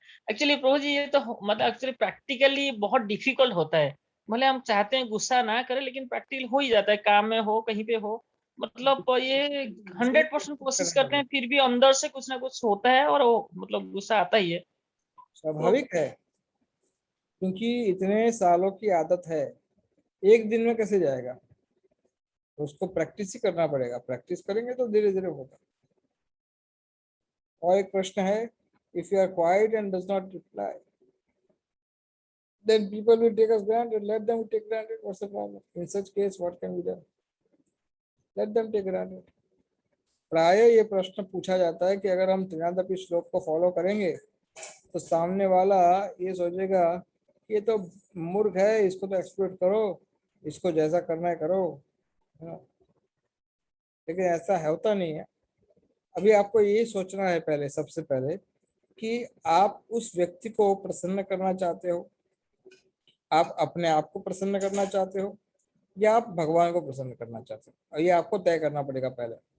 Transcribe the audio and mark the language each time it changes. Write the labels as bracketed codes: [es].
[hi] Actually प्रभु जी ये तो मतलब एक्चुअली प्रैक्टिकली बहुत डिफिकल्ट होता है, भले हम चाहते हैं गुस्सा ना करें, लेकिन प्रैक्टिकल हो ही जाता है, काम में हो कहीं पे हो, मतलब ये 100% कोशिश करते हैं फिर भी अंदर से कुछ ना कुछ होता है और वो मतलब गुस्सा आता ही है। तो स्वाभाविक है, क्योंकि इतने सालों की आदत है, एक दिन में कैसे जाएगा, तो उसको प्रैक्टिस ही करना पड़ेगा, प्रैक्टिस करेंगे तो धीरे धीरे होगा। और एक प्रश्न है, [en] If you are quiet and does not reply then people will take us granted, let them take granted, what's the problem, in such case what can be done, let them take granted। [hi] प्राय ये प्रश्न पूछा जाता है कि अगर हम त्रिनादपि श्लोक को फॉलो करेंगे तो सामने वाला ये सोचेगा कि ये तो मूर्ख है, इसको तो एक्सप्लोइट करो, इसको जैसा करना है करो, है ना? लेकिन ऐसा होता नहीं है। अभी आपको ये सोचना है पहले, सबसे पहले, कि आप उस व्यक्ति को प्रसन्न करना चाहते हो, आप अपने आप को प्रसन्न करना चाहते हो, या आप भगवान को प्रसन्न करना चाहते हो, और ये आपको तय करना पड़ेगा पहले।